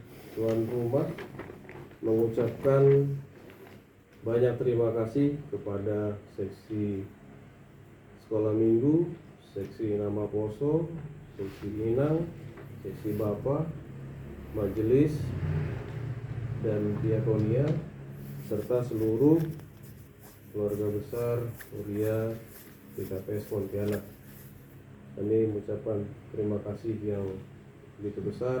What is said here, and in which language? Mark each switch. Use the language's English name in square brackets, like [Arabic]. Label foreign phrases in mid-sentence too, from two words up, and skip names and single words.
[Indonesian] tuan rumah mengucapkan banyak terima kasih kepada seksi sekolah minggu, seksi nama poso, seksi inang, seksi bapak, majelis, dan diakonia, serta seluruh keluarga besar Uria PKPS Pontianak. Kami mengucapkan terima kasih yang begitu besar.